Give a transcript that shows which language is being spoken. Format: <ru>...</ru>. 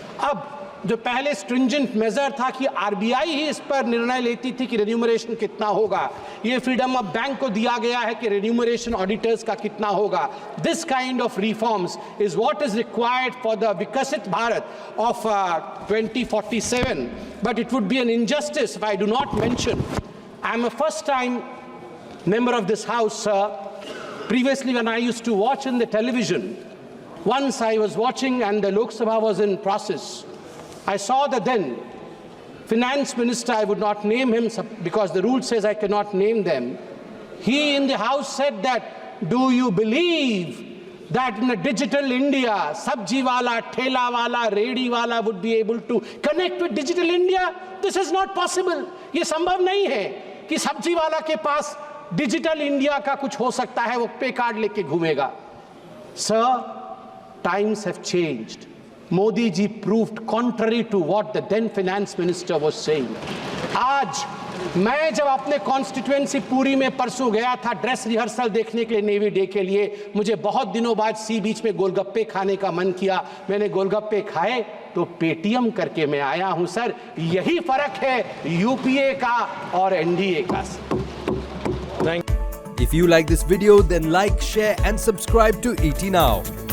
<hi>अब जो पहले स्ट्रिंजेंट मेजर था कि RBI ही इस पर निर्णय लेती थी कि रेन्यूमरेशन कितना होगा, ये फ्रीडम ऑफ बैंक को दिया गया है कि रेन्यूमरेशन ऑडिटर्स का कितना होगा।</hi> <en>This kind of reforms is what is required for the Viksit Bharat of 2047, but it would be an injustice if I do not mention I am a first time member of this house, sir. Previously, when I used to watch in the television, once I was watching and the Lok Sabha was in process, I saw that then finance minister, I would not name him because the rule says I cannot name them. He in the house said that, do you believe that in a digital India, sabji wala, thela wala, redi wala would be able to connect with digital India? This is not possible.</en> <hi>ये संभव नहीं है कि सब्जी वाला के पास digital India का कुछ हो सकता है, वो पे कार्ड लेके घूमेगा।</hi> <en>Sir, times have changed. Modi ji proved contrary to what the then finance minister was saying.</en> <hi>आज मैं जब अपने कॉन्स्टिट्यूएंसी पूरी में परसों गया था ड्रेस रिहर्सल देखने के लिए नेवी डे के लिए, मुझे बहुत दिनों बाद सी बीच में गोलगप्पे खाने का मन किया। मैंने गोलगप्पे खाए तो पेटीएम करके मैं आया हूं। सर, यही फर्क है यूपीए का और एनडीए का।</hi> <en>If you like this video, then like, share and subscribe to ET Now.</en>